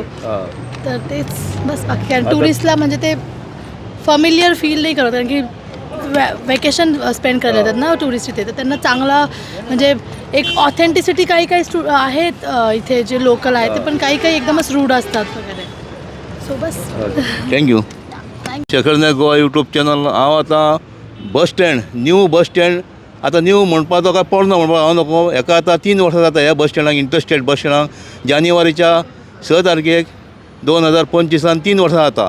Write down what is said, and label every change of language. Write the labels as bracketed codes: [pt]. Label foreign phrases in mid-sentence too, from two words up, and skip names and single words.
[mr] तर तेच बस. बाकी काय टुरिस्टला म्हणजे ते [en] familiar feel [mr] नाही करत, कारण की [en] vacation spend [mr] करायला येतात ना टुरिस्ट इथे. तर त्यांना चांगला म्हणजे एक ऑथेंटिसिटी काही आहेत इथे जे लोकल आहेत ते, पण काही एकदमच रूड असतात वगैरे. सो बस. थँक्यू. [kok] शेखर नायक गोवा यूट्यूब चॅनल. हांव आतां [en] bus stand, new bus stand. [kok] आतां न्यू म्हणपाचो काय पोरनो म्हणपाक हांव नको. हेका आतां 3 वर्सां जाता ह्या बस स्टँडाक, इंटरस्टेट बस स्टँडाक. जानेवारीच्या 6 तारखेक 2025 3 वर्सां जाता.